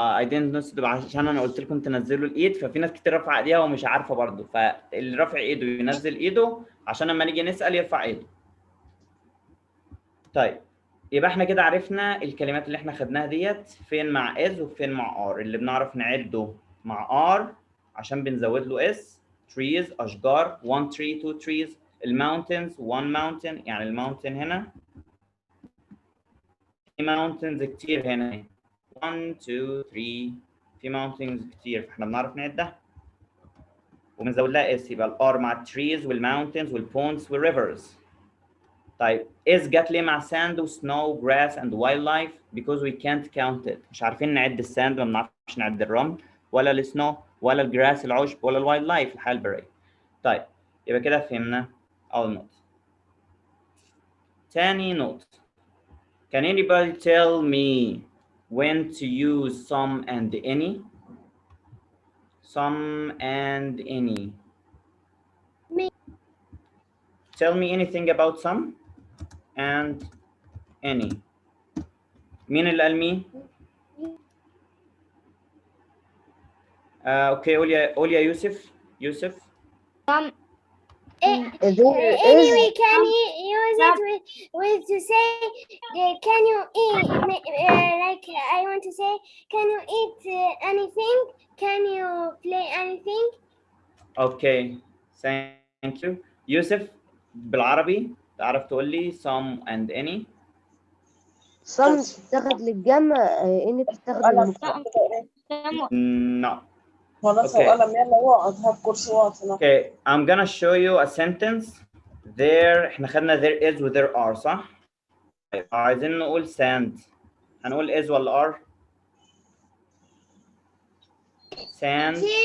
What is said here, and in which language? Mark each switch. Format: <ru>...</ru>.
<en>I didn't notice</en> <ar>عشان انا قلت لكم تنزلوا الايد، ففي ناس كتير رافعه ايديها ومش عارفه برضه، فاللي رافع ايده ينزل ايده عشان لما نيجي نسال يرفع ايده. طيب يبقى احنا كده عرفنا الكلمات اللي احنا خدناها ديت فين مع is وفين مع are. اللي بنعرف نعده مع are عشان بنزود له s.</ar> <en>trees اشجار، 1 tree 2 trees.</en> <ar>الماونتنز 1 mountain، يعني الماونتن هنا في mountains كتير هنا 1 2 3 في mountains كتير فاحنا بنعرف نعدها وبنزود لها s. يبقى الار مع trees والmountains والponds والrivers. طيب is جت ليه مع sand و snow grass and wildlife؟</ar> <en>because we can't count it.</en> <ar>مش عارفين نعد الساند، ما بنعرفش نعد الرمل ولا السنو ولا الجراس العشب ولا الوايلد لايف الحياه البريه. طيب يبقى كده فهمنا اول نقطه. تاني نقطه.</ar> <en>Can anybody tell me when to use some and any? Some and any. Me. Tell me anything about some and any.</en> <ar>مين اللي قال مي؟ اوكي قول يا يوسف.</ar> <en>Anyway, can you use it with to say can you eat like I want to say can you eat anything? Can you play anything? Okay, thank you.</en> <ar>يوسف بالعربي تعرف تقول لي some and any؟ some بتستخدم للجمع اني بتستخدم للمفرد.</ar> <en>No.</en> <ar>خلاص</ar> <en>Okay.</en> <ar>وقلم يلا اقعد هات كورسات.</ar> <en>Okay, I'm gonna show you a sentence. There</en> <ar>احنا خدنا</ar> <en>there is و there are</en> <ar>صح؟ عايزين نقول</ar> <en>sand.</en> <ar>هنقول is ولا are؟ Sand.</ar>